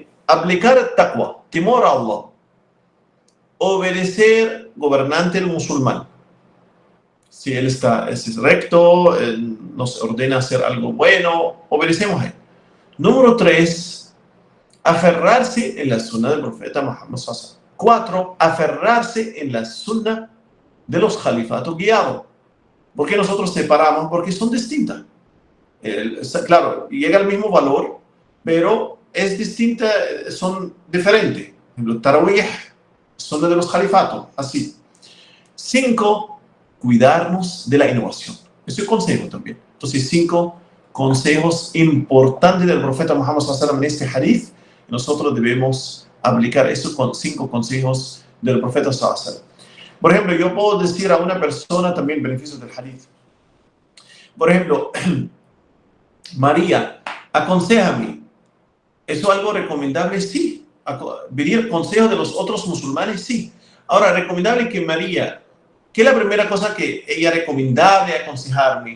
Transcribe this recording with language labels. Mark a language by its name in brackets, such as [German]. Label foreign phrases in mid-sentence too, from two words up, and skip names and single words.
[Spanish] Aplicar taqwa, temor a Allah. Obedecer gobernante el musulmán. Si él es recto, él nos ordena hacer algo bueno, obedecemos a él. Número 3, aferrarse en la sunna del profeta Muhammad [Arabic] صلى الله عليه وسلم. [Spanish] 4, aferrarse en la sunna de los califatos guiados. ¿Por qué nosotros separamos? Porque son distintas. Claro, llega al mismo valor, pero es distinta, son diferentes. Por ejemplo, Tarawih, sunna de los califatos, así. 5, cuidarnos de la innovación. Ese consejo también. Entonces, 5 consejos importantes del profeta Muhammad [Arabic] صلى الله عليه وسلم [Spanish] en este hadith. Nosotros debemos aplicar esos 5 consejos del profeta [Arabic] صلى الله عليه وسلم. [Spanish] Por ejemplo, yo puedo decir a una persona también beneficios del hadith. Por ejemplo, María, aconséjame. ¿Eso es algo recomendable? Sí. ¿Pedir consejos de los otros musulmanes? Sí. Ahora, recomendable que María, ¿qué es la primera cosa que ella recomendable aconsejarme?